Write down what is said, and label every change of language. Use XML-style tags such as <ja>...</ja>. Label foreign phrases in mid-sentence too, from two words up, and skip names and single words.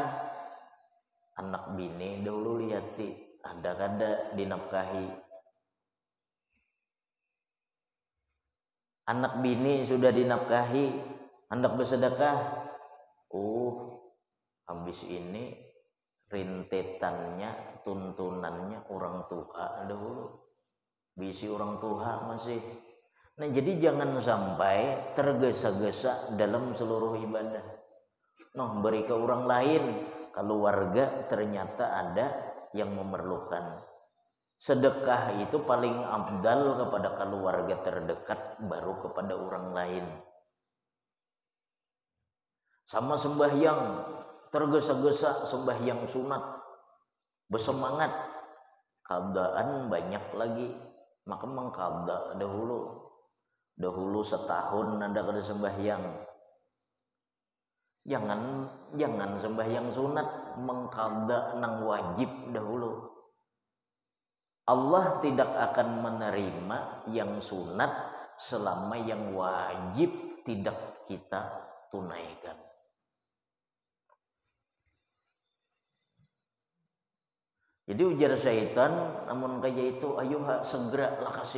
<bjn>Anak bini dahulu lihati, ada kada dinafkahi.</bjn> <id>Anak bini sudah dinafkahi, hendak bersedekah. Habis ini rintetannya, tuntunannya orang tua dahulu.</id> <bjn>Bisi orang tua masih.</bjn> <id>Nah jadi jangan sampai tergesa-gesa dalam seluruh ibadah. Beri ke orang lain, keluarga ternyata ada yang memerlukan. Sedekah itu paling afdal kepada keluarga terdekat, baru kepada orang lain. Sama sembahyang, tergesa-gesa sembahyang sunat, bersemangat, qadaan banyak lagi, maka mengqada dahulu setahun ada kada sembahyang. Jangan sembahyang sunat, mengqada nang wajib dahulu. Allah tidak akan menerima yang sunat selama yang wajib tidak kita tunaikan.</id> <bjn>Jadi ujar syaitan, namun kayak itu ayo segera lakasi.</bjn>